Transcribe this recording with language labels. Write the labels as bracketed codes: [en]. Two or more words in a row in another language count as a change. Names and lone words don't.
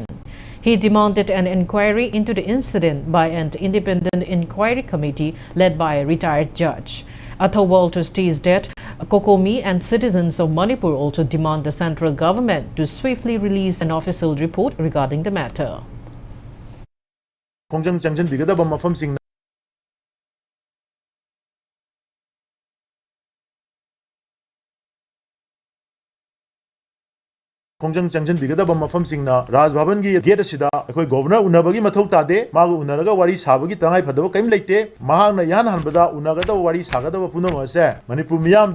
[en] He demanded an inquiry into the incident by an independent inquiry committee led by a retired judge. Athoba also states that COCOMI and citizens of Manipur also demand the central government to swiftly release an official report regarding the matter. [mni] Kongjang Changjin Bigadaba Mafam Singna, Ras Bhavan gi gate asida, akoi governor unabagi mathau tade, magu unaraga wari sabagi tangai phadaba kaim leite, mahangna yan hanbada unagada wari sagadaba punama se, Manipur miyam